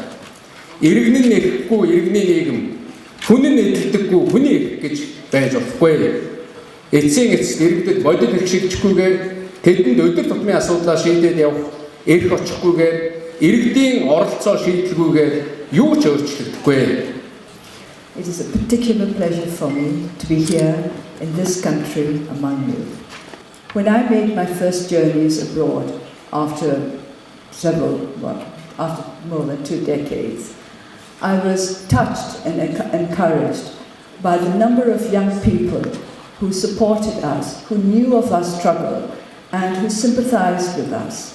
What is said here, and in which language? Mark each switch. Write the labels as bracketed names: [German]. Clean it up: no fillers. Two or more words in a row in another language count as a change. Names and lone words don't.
[Mongolian] Иргэн нь эрэхгүй иргэний нийгэм, хүн нь эдэлдэггүй хүний эрх гэж байж болохгүй. Эцсийн эцэст иргэдэд бодит эрх шилжихгүйгээр тэдэнд өдөр тутмын асуудлаа шийдээд явах эрх очихгүйгээр иргэдийн оролцоо шийдэлгүйгээр юу ч өөрчлөгдөхгүй. [English] It is a particular pleasure for me to be here in this country among you. When I made my first journeys abroad after more than 2 decades, I was touched and encouraged by the number of young people who supported us, who knew of our struggle, and who sympathized with us.